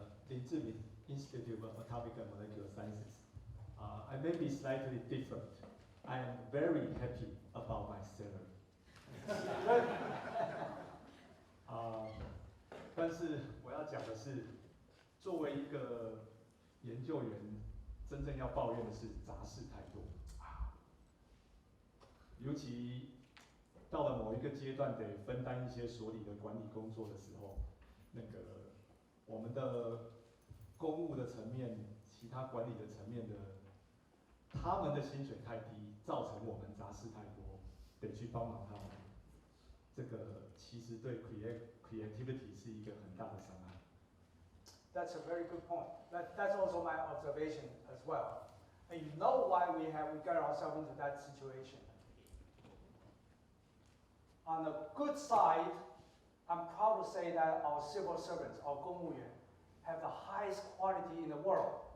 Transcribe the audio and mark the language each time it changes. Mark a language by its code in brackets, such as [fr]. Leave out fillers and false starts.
[en] Institute of Atomic and Molecular Sciences. I may be slightly different. I am very happy about my salary. [zh] 但是我要讲的是，作为一个研究员，真正要抱怨的是杂事太多。尤其到了某一个阶段，得分担一些所里的管理工作的时候，我们的公务的层面、其他管理的层面的，他们的薪水太低，造成我们杂事太多，得去帮忙他们。这个其实对 creativity 是一个很大的伤害。 [en] That's a very good point. That's also my observation as well. And you know why we got ourselves into that situation. On the good side, I'm proud to say that our civil servants, our 公务员, have the highest quality in the world.